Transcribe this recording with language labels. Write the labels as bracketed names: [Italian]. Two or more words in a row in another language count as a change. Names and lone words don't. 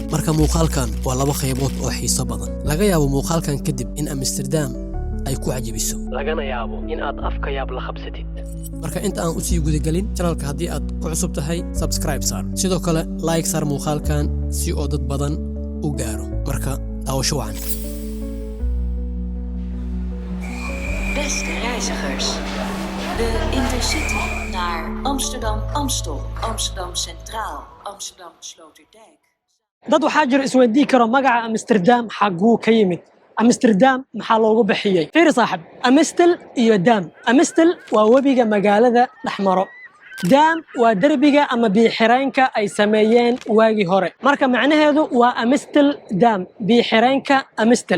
[Somali] marka muuqaalkan waa laba qaybood oo xiiso badan. laga yaabo muuqaalkan kadib in Amsterdam ay ku cajibiso, lagana yaabo in aad afka yaab la qabsatid. marka inta aan u sii gudagelin channelka, haddii aad ku cusub tahay subscribe saar, sidoo kale like saar muuqaalkan si oo dad badan u gaaro. marka daawasho wacan. [Dutch] Beste reizigers, de Intercity naar Amsterdam Amstel, Amsterdam Centraal, Amsterdam Sloterdijk. [Somali] dad waxaa jira isweydii karo magaca Amsterdam xaguu ka yimid. Amsterdam maxaa loogu bixiyay? fiiri saaxib, Amstel iyo Dam. Amstel waa webiga magaalada dhexmaro. Dam waa derbiga ama biyo-xireenka ay sameeyeen waagii hore. marka macnaheedu waa Amstel Dam, biyo-xireenka Amstel.